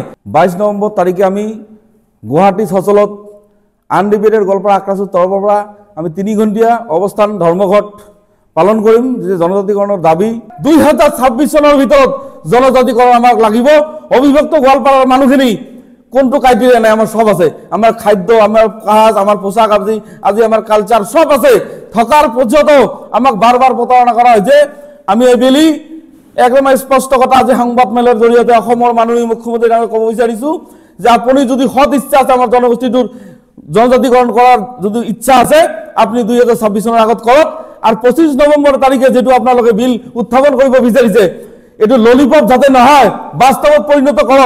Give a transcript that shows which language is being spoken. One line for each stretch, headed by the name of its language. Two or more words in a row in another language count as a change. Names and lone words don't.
Assamese: 22 নৱেম্বৰ তাৰিখে আমি গুৱাহাটী সচলত আনডিবেটেড গোৱালপাৰা আক্ৰাসুৰ তৰফৰ পৰা আমি 3 ঘণ্টিয়া অৱস্থান ধৰ্মঘট পালন কৰিম, যে জনজাতিকৰণৰ দাবী। 2026 চনৰ ভিতৰত জনজাতিকৰণ আমাক লাগিব। অবিভক্ত গোৱালপাৰাৰ মানুহখিনি কোনটো ক্রাইটেরিয়া নাই, আমার সব আছে।
Bangla: আমার খাদ্য, আমার কাজ, আমার পোশাক, আজি আমার কালচার সব আছে। থকার পর্যন্ত আমাক বারবার প্রতারণা করা হয়েছে।
Assamese: আমি এইবেলি একদম স্পষ্ট কথা আজি সংবাদ মেলৰ জৰিয়তে অসমৰ মাননীয় মুখ্যমন্ত্ৰীক আমি ক'ব বিচাৰিছো যে আপুনি যদি সৎ ইচ্ছা আছে আমাৰ জনগোষ্ঠীটোৰ জনজাতিকৰণ কৰাৰ যদি ইচ্ছা আছে, আপনি 2026 চনৰ আগত কৰক। আর 25 নৱেম্বৰ তাৰিখে যেটো আপোনালোকে বিল উত্থাপন কৰিব বিচাৰিছে, এটো ললিপপ যাতে নহয়, বাস্তৱত পৰিণত কৰক।